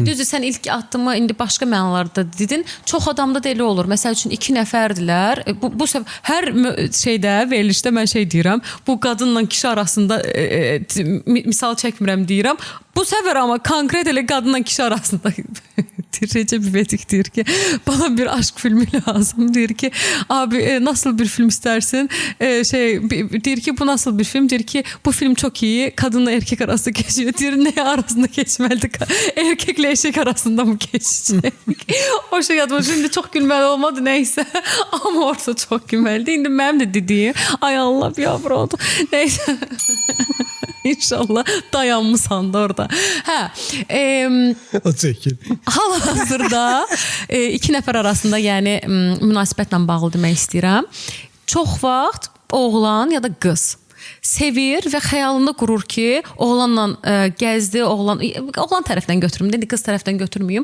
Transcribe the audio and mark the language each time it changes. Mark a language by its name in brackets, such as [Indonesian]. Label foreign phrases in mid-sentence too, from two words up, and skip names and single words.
[Azerbaijani] Düzdür, sən ilk addımı indi başqa mənalarda dedin. Çox adamda da elə olur. Məsəl üçün 2 nəfərdilər. Bu hər şeydə, verilişdə mən şey deyirəm. Bu qadınla kişi arasında misal çəkmirəm deyirəm. Bu səfər amma konkret elə qadınla kişi arasında Recep İvedik deyir ki, [Turkish] bana bir aşk filmi lazım. [Azerbaijani] Deyir ki, [Turkish] abi nasıl bir film istersin? [Azerbaijani] Deyir ki, [Turkish] bu nasıl bir film? Deyir ki, bu film çok iyi. Kadınla erkek arasında geçiyor. Deyir, ne arasında geçmeli? Erkekle eşek arasında mı geçecek? O şey adıma şimdi çok gülmeli olmadı neyse. Ama orada çok gülmeliydi. Şimdi benim de dediğim, ay Allah bir yavru oldu. Neyse. İnşallah dayanmışsan da orada. [Azerbaijani] O çəkil. Hal-hazırda 2 nəfər arasında, yəni münasibətlə bağlı demək istəyirəm. Çox vaxt oğlan ya da qız sevir və xəyalında qurur ki, oğlanla gəzdi, oğlan tərəfdən götürüm, dedi, qız tərəfdən götürməyim.